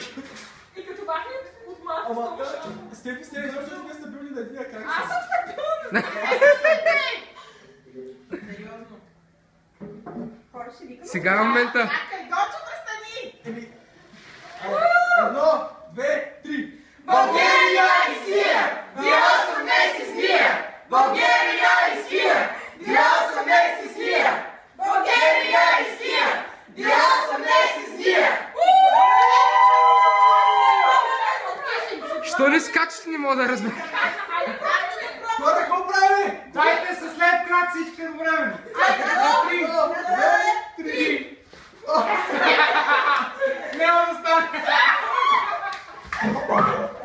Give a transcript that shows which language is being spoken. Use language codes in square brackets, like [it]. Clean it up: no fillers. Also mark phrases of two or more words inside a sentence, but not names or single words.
[bg] И като бахне от малко Ама, става шапа. Стефи, защото сме стабилни на един крак. Аз съм стабилна, не се сериозно. Хора ще викам. Сега е момента. Чакай, Дочо, престани! Еми, едно, две, три. [en] Bulgaria is here! The awesomeness is here! Bulgaria is here! The awesomeness is here! Bulgaria is here! The awesomeness is here! [bg] Що не скачате, не мога да разбера. Хора, какво правим? Дайте с лев крак всички едновременно. Едно, две, три. Няма да стане.